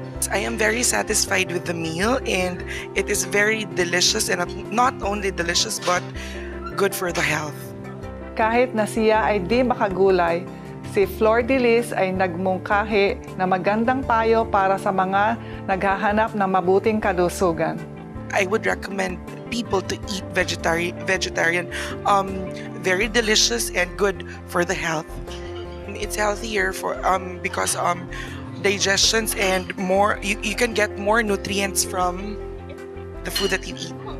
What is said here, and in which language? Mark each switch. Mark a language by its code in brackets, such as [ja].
[en] I am very satisfied with the meal, and it is very delicious, and not only delicious but good for the health. [tl] Kahit na siya ay di makagulay, si Flor de Lis ay nagmungkahi na magandang payo para sa mga naghahanap ng mabuting kalusugan. [en] I would recommend people to eat vegetarian. Very delicious and good for the health. It's healthier for because digestions and more. You can get more nutrients from the food that you eat.